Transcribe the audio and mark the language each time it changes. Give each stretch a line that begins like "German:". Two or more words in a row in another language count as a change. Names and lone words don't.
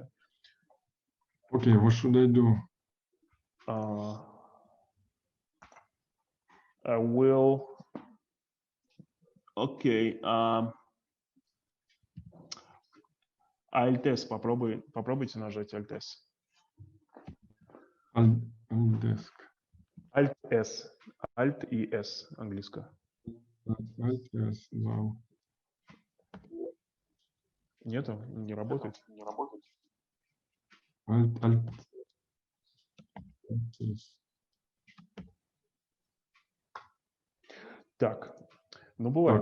English: Okay, what should I do? I will. Okay. Alt-S,
Russian: попробуйте нажать Alt-S. Alt-Desk. Alt-S. Alt и S английское. Alt-S, да. Нету? Не работает? Alt-S. Так, ну бывает